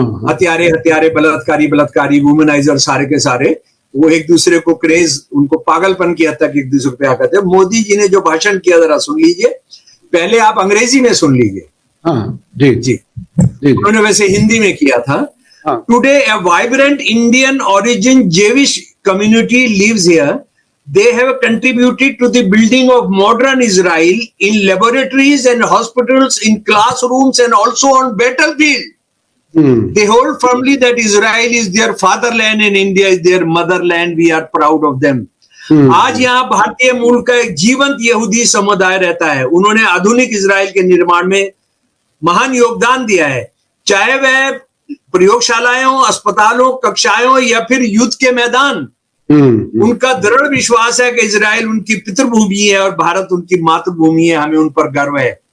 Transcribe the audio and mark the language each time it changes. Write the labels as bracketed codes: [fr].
[hi] हत्यारे, बलात्कारी, वुमनाइजर, सारे के सारे वो एक दूसरे को क्रेज, उनको पागलपन की हद तक एक दूसरे को प्यार करते हैं। मोदी जी ने जो भाषण किया जरा सुन लीजिए। पहले आप अंग्रेजी में सुन लीजिए। जी। उन्होंने वैसे हिंदी में किया था। [en] Today a vibrant Indian origin Jewish community lives here. They have contributed to the building of modern Israel in laboratories and hospitals, in classrooms and also on battlefield. They hold firmly that Israel is their fatherland and India is their motherland. We are proud of them. [hi] आज यहाँ भारतीय मूल का एक जीवंत यहूदी समुदाय रहता है। उन्होंने आधुनिक इजराइल के निर्माण में महान योगदान दिया है, चाहे वह प्रयोगशालाएं हो, अस्पतालों, कक्षाएं हो या फिर युद्ध के मैदान। उनका दृढ़ विश्वास है कि इजराइल उनकी पितृभूमि है और भारत उनकी मातृभूमि है। हमें उन पर गर्व है।